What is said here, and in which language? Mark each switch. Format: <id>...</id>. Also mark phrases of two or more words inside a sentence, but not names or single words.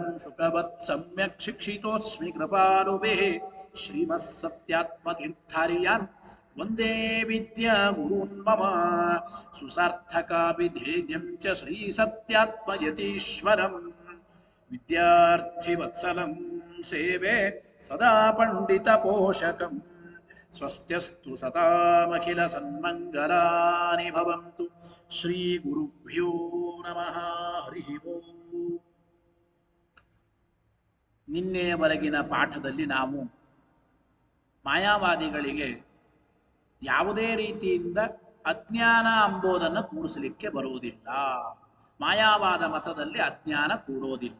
<sa>शुकवत् सम्यक् शिक्षितोऽस्मि कृपालुभिः श्रीमत्सत्यात्मतीर्थार्यान् वन्दे विद्या गुरून् मम सुसार्थकाभिधेयं च श्रीसत्यात्मयतीश्वरम् विद्यार्थिवत्सलं सेवे सदा पण्डितपोषकम् स्वस्त्यस्तु सतामखिलसन्मङ्गलानि भवन्तु श्रीगुरुभ्यो नमः ಹರಿಃ ಓಂ.</sa> <kn>ನಿನ್ನೆಯವರೆಗಿನ ಪಾಠದಲ್ಲಿ ನಾವು ಮಾಯಾವಾದಿಗಳಿಗೆ ಯಾವುದೇ ರೀತಿಯಿಂದ ಅಜ್ಞಾನ ಅಂಬೋದನ್ನು ಕೂಡಿಸಲಿಕ್ಕೆ ಬರುವುದಿಲ್ಲ. ಮಾಯಾವಾದ ಮತದಲ್ಲಿ ಅಜ್ಞಾನ ಕೂಡೋದಿಲ್ಲ.</kn>